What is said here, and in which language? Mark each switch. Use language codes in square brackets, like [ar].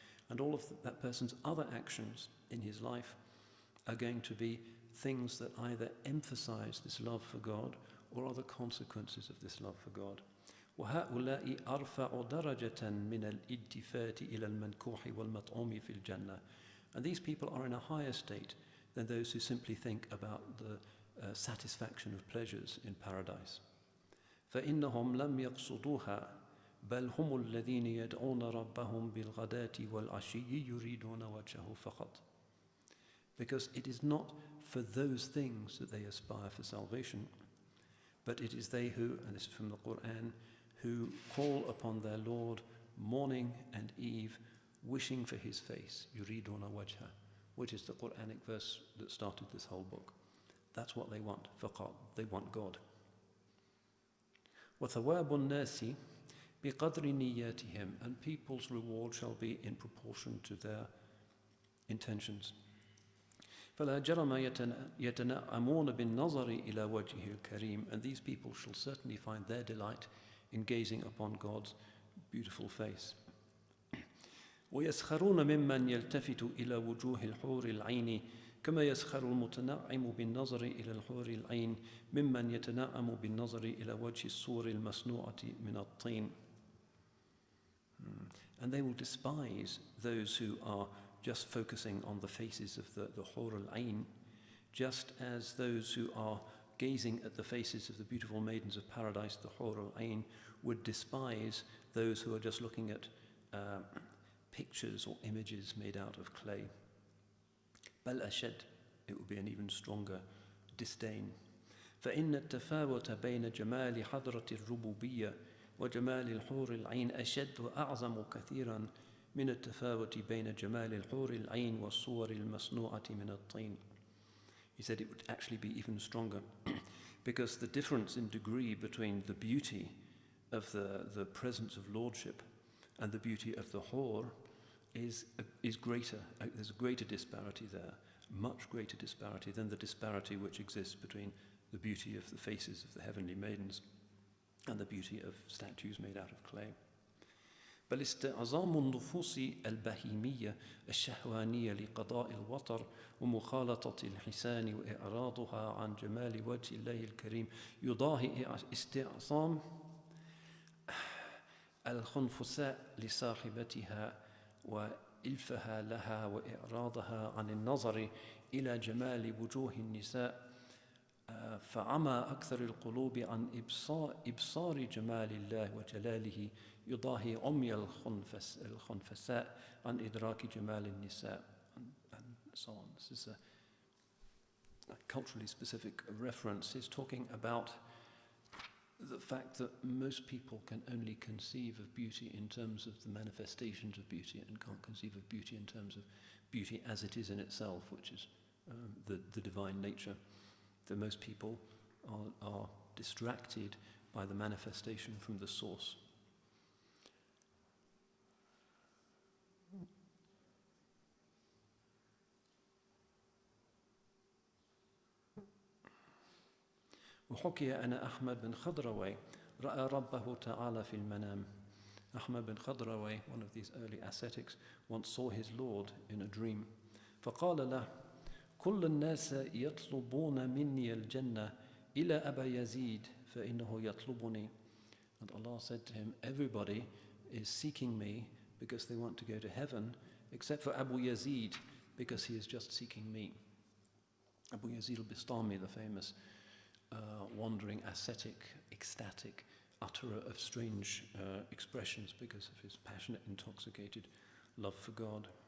[en] And all of that person's other actions in his life are going to be things that either emphasize this love for God or are the consequences of this love for God. [ar] وَهَؤُلَاءِ أَرْفَعُ دَرَجَةً مِنَ الْإِلْتِفَاتِ إِلَى الْمَنْكُوحِ وَالْمَطْعُومِ فِي الْجَنَّةِ. [en] And these people are in a higher state than those who simply think about the satisfaction of pleasures in paradise. [ar] فَإِنَّهُمْ لَمْ يَقْصُدُوهَا بل هم الذين يدعون ربهم بالغداة والعشي يريدون وجهه فقط. [en] Because it is not for those things that they aspire for salvation, but it is they who, and this is from the Quran, who call upon their Lord morning and eve, wishing for His face, [ar] يريدون وجهه, [en] which is the Quranic verse that started this whole book. That's what they want, فقط. They want God. [ar] وثواب الناس بقدر نياتهم, [en] and people's reward shall be in proportion to their intentions. [ar] فلا جرم يتنعمون بالنظر إلى وجهه الكريم, [en] and these people shall certainly find their delight in gazing upon God's beautiful face. [ar] ويسخرون ممن يلتفت إلى وجوه الحور العين كما يسخر المتنعم بالنظر إلى الحور العين ممن يتنعم بالنظر إلى وجه الصور المصنوعة من الطين. [en] And they will despise those who are just focusing on the faces of the Hur al-Ain, just as those who are gazing at the faces of the beautiful maidens of paradise, the Hur al-Ain, would despise those who are just looking at pictures or images made out of clay. [ar] بل أشد, [en] it would be an even stronger disdain. [ar] فإن التفاوت بين جمال حضرة الربوبية وجمال الحور العين أشد وأعظم كثيرا من التفاوت بين جمال الحور العين والصور المصنوعة من الطين. [en] He said it would actually be even stronger because the difference in degree between the beauty of the presence of lordship and the beauty of the hur is greater. There's a greater disparity there, much greater disparity than the disparity which exists between the beauty of the faces of the heavenly maidens and the beauty of statues made out of clay. [ar] بل استعظام النفوس البهيمية الشهوانية لقضاء الوطر ومخالطة الحسان وإعراضها عن جمال وجه الله الكريم يضاهي استعظام الخنفساء لصاحبتها وإلفها لها وإعراضها عن النظر إلى جمال وجوه النساء فعمى أكثر القلوب عن إبصار جمال الله وجلاله يضاهي عمي الخنفساء عن إدراك جمال النساء [en] and so on. This is a culturally specific reference. He's talking about the fact that most people can only conceive of beauty in terms of the manifestations of beauty and can't conceive of beauty in terms of beauty as it is in itself, which is the divine nature. That most people are distracted by the manifestation from the source. [ar] وحكي أن أحمد بن خضروي رأى ربه تعالى في المنام. [en] Ahmad bin Khadraway, one of these early ascetics, once saw his Lord in a dream. [ar] فقال له كل الناس يطلبون مني الجنة إلى أبا يزيد فإنه يطلبني. [en] And Allah said to him, everybody is seeking me because they want to go to heaven, except for Abu Yazid, because he is just seeking me. Abu Yazid al-Bistami, the famous wandering ascetic, ecstatic, utterer of strange expressions because of his passionate, intoxicated love for God.